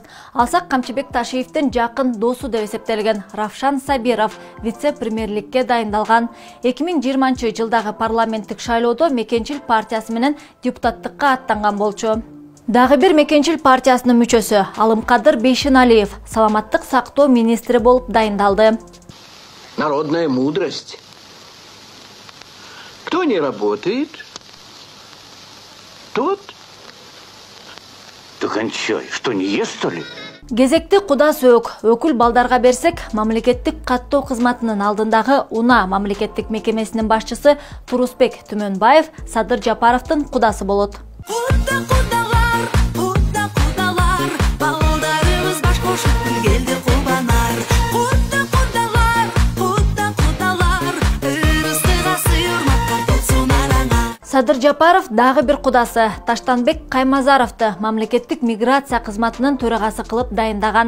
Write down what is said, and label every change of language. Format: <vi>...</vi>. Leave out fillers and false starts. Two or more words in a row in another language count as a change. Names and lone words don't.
<ky>Алсак Камчыбек Ташиевдин жакын досу деп эсептелген Равшан Сабиров вице-премьерликке дайындалган. 2020 жылдагы парламенттик шайлоодо Мекенчил партиясы менен депутаттыкка аттанган болчу. Дагы бир Мекенчил партиясынын мүчөсү Алымкадыр Бейшеналиев саламаттык сактоо министри болуп дайындалды.</ky> <ru>народная мудрость. Кто не работает, тот... Ты кончай, что, не ест, что ли?</ru> <ky>Кезекти куда сөк өкүл балдарга берсек, мамлекеттик каттоо кызматынын алдындагы УНА мамлекеттик мекемесинин башчысы Турусбек Түмөнбаев Садыр Жапаровдун кудасы болот. Садыр Жапаров дагы бир кудасы Таштанбек Каймазаровду мамлекеттик миграция кызматынын төрагасы кылып дайындаган.</ky>